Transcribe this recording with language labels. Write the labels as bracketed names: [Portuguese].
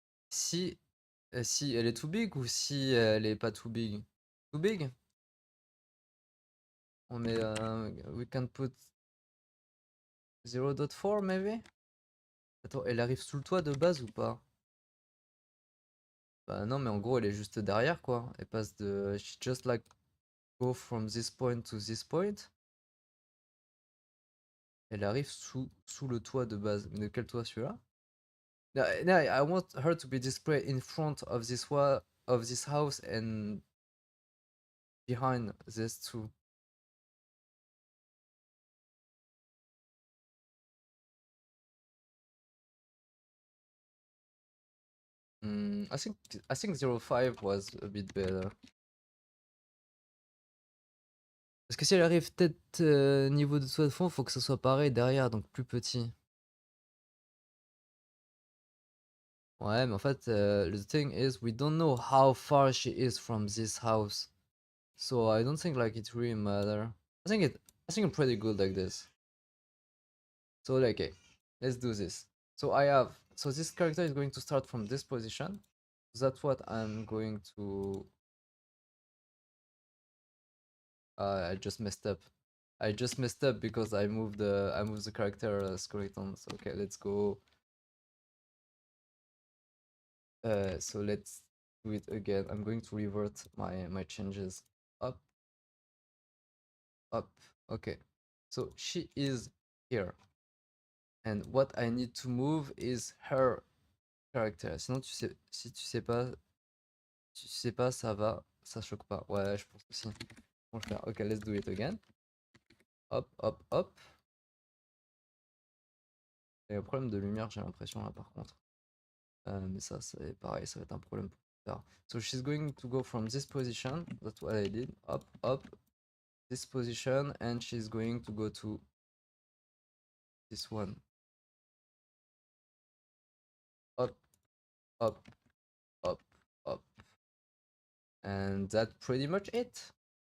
[French] Si si elle est [English] too big [French] ou si elle est pas too big? Too big? On met, [English] we can put 0.4 maybe? [French] Attends, elle arrive sous le toit de base ou pas? Bah non, mais en gros, elle est juste derrière, quoi. Elle passe de... [English] She just like go from this point to this point. [French] Elle arrive sous le toit de base. Mais de quel toit, celui-là? [English] No, no, I want her to be displayed in front of this house and behind this too. I think 0.5 was a bit better. [French] Parce que si elle arrive peut-être niveau de toit de fond, faut que ça soit pareil derrière, donc plus petit. Ouais, mais en fait, [English] the thing is, we don't know how far she is from this house. So I don't think like it really matter. I think I'm pretty good like this. So like, okay, let's do this. So this character is going to start from this position. That's what I'm going to. I just messed up. I just messed up because I moved the character skeleton. So okay, let's go. So let's do it again. I'm going to revert my changes. Up, up. Okay. So she is here. And what I need to move is her character. [French] Sinon, si tu sais pas, ça choque pas. Ouais, je pense aussi. On va le faire. [English] Ok, let's do it again. [French] Hop, hop, hop. Il y a un problème de lumière, j'ai l'impression là par contre. Mais ça, c'est pareil, ça va être un problème pour plus tard. [English] So she's going to go from this position. That's what I did. Up, up. This position, and she's going to go to this one. Up, up, up, up. And that's pretty much it.